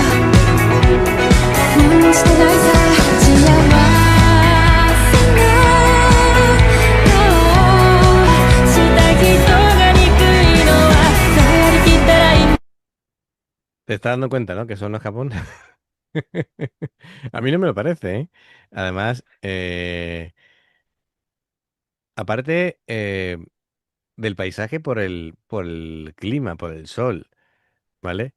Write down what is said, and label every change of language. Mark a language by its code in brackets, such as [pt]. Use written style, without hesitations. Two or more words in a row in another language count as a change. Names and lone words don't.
[ja] 何もしてないさ幸せな顔した人が憎いのはどうやりきったらいいんだ [es] ¿Te estás dando cuenta, no? Que eso no es Japón. A mí no me lo parece, ¿eh? Además, aparte del paisaje por el clima, por el sol, ¿vale?